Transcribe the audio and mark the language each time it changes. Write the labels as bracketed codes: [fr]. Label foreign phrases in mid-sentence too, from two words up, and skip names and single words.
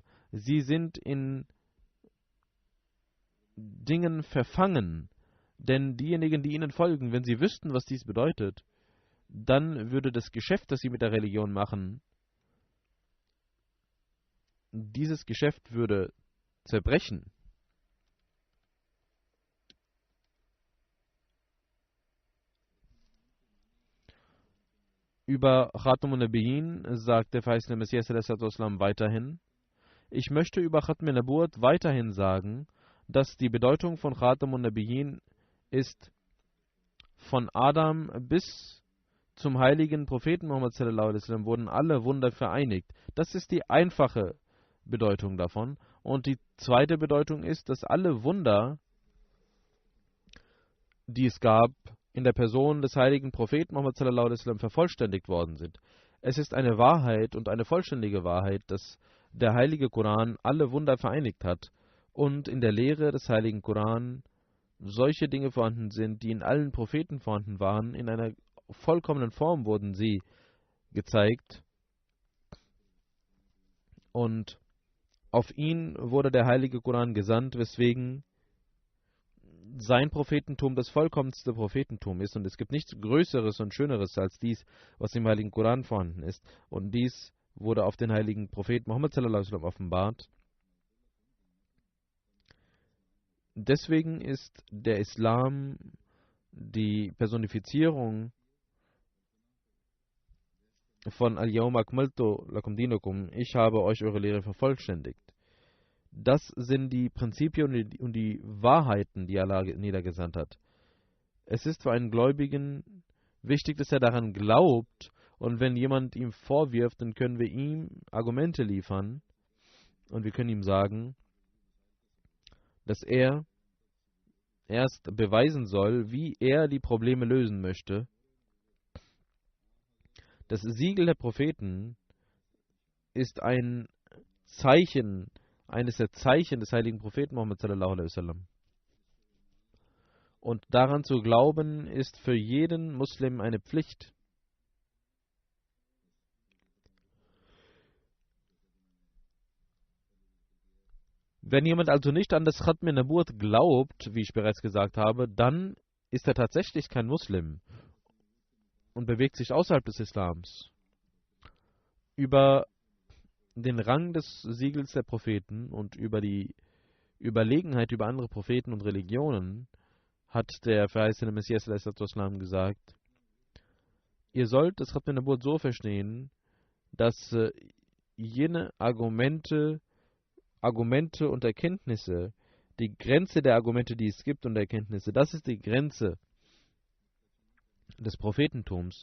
[de] Sie sind in Dingen verfangen, denn diejenigen, die ihnen folgen, wenn sie wüssten, was dies bedeutet, dann würde das Geschäft, das sie mit der Religion machen, dieses Geschäft würde zerbrechen. Über [ar] خاتم النبيين [de] sagt der verheißene Messias [ar] صلى الله عليه وسلم [de] weiterhin: Ich möchte über [ar] ختم النبوة [de] weiterhin sagen, dass die Bedeutung von [ar] خاتم النبيين [de] ist, von Adam bis zum heiligen Propheten Muhammad [ar] صلى الله عليه وسلم [de] wurden alle Wunder vereinigt. Das ist die einfache Bedeutung davon. Und die zweite Bedeutung ist, dass alle Wunder, die es gab, in der Person des heiligen Propheten Muhammad [ar] صلى الله عليه وسلم [de] vervollständigt worden sind. Es ist eine Wahrheit und eine vollständige Wahrheit, dass der heilige Koran alle Wunder vereinigt hat und in der Lehre des heiligen Koran solche Dinge vorhanden sind, die in allen Propheten vorhanden waren. In einer vollkommenen Form wurden sie gezeigt und auf ihn wurde der heilige Koran gesandt, weswegen sein Prophetentum das vollkommenste Prophetentum ist und es gibt nichts Größeres und Schöneres als dies, was im heiligen Koran vorhanden ist, und dies wurde auf den heiligen Propheten Muhammad [ar] صلى الله عليه وسلم [de] offenbart. Deswegen ist der Islam die Personifizierung von [ar] اليوم أكملت لكم دينكم, [de] ich habe euch eure Lehre vervollständigt. Das sind die Prinzipien und die Wahrheiten, die Allah niedergesandt hat. Es ist für einen Gläubigen wichtig, dass er daran glaubt, und wenn jemand ihm vorwirft, dann können wir ihm Argumente liefern und wir können ihm sagen, dass er erst beweisen soll, wie er die Probleme lösen möchte. Das Siegel der Propheten ist ein Zeichen, eines der Zeichen des heiligen Propheten Muhammad [ar] صلى الله عليه وسلم. [de] Und daran zu glauben, ist für jeden Muslim eine Pflicht. Wenn jemand also nicht an das [ar] ختم النبوة [de] glaubt, wie ich bereits gesagt habe, dann ist er tatsächlich kein Muslim und bewegt sich außerhalb des Islams. Über den Rang des Siegels der Propheten und über die Überlegenheit über andere Propheten und Religionen hat der verheißene Messias [ar] صلى الله عليه وسلم [de] gesagt: Ihr sollt das [ar] ختم النبوة [de] so verstehen, dass jene Argumente und Erkenntnisse, die Grenze der Argumente, die es gibt und Erkenntnisse, das ist die Grenze des Prophetentums.